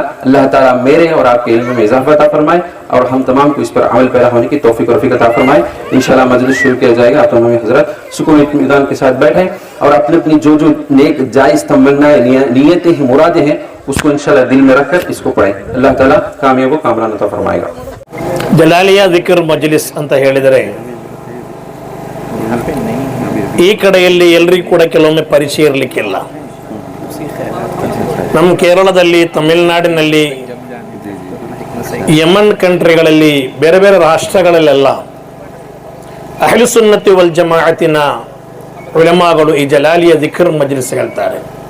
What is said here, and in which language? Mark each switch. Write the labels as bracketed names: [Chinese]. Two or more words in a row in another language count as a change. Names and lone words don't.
[Hindi] अल्लाह ताला मेरे और आपके इल्म में इजाफा अता फरमाए और हम तमाम को इस पर अमल पैदा होने की तौफीक और रफ़ीक अता फरमाए। इंशाल्लाह मजलिस शुरू किया जाएगा, आप तमाम हजरत सुकून इत्मीनान के साथ बैठे और अपनी अपनी जो जो नेक जायज तमन्नाएं, नियतें हैं, मुरादें हैं, उसको इंशाल्लाह दिल में रखकर इसको पढ़ें। अल्लाह ताला कामयाब व कामरान अता फरमाएगा। [Kannada] ಜಲಾಲಿಯಾ ಜಿಕ್ರ್ ಮಜ್ಲಿಸ್ ಅಂತ ಹೇಳಿದರೆ ಈ ಕಡೆಯಲ್ಲಿ ಎಲ್ರಿಗೂ ಕೂಡ ಕೆಲವೊಮ್ಮೆ ಪರಿಚಯ ಇರಲಿಕ್ಕಿಲ್ಲ. ನಮ್ಮ ಕೇರಳದಲ್ಲಿ, ತಮಿಳುನಾಡಿನಲ್ಲಿ, ಯಮನ್ ಕಂಟ್ರಿಗಳಲ್ಲಿ, ಬೇರೆ ಬೇರೆ ರಾಷ್ಟ್ರಗಳಲ್ಲೆಲ್ಲ [Arabic] أهل السنة والجماعة [Kannada] ಉಲಮಾಗಳು ಈ ಜಲಾಲಿಯಾ ಜಿಕ್ರ್ ಮಜ್ಲಿಸ್ ಹೇಳ್ತಾರೆ.